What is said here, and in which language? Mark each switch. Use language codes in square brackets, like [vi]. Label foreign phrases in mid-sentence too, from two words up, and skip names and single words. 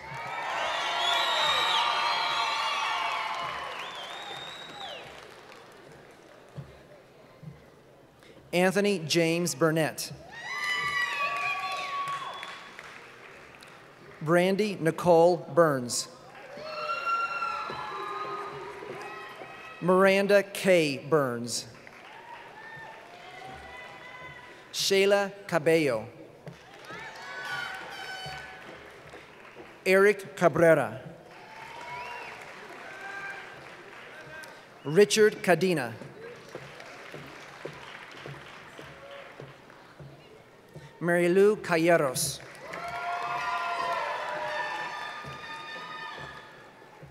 [en] Anthony James Burnett. Brandy Nicole Burns. Miranda K. Burns. Shayla Cabello. Eric Cabrera. Richard Cadena. Marilu Calleros.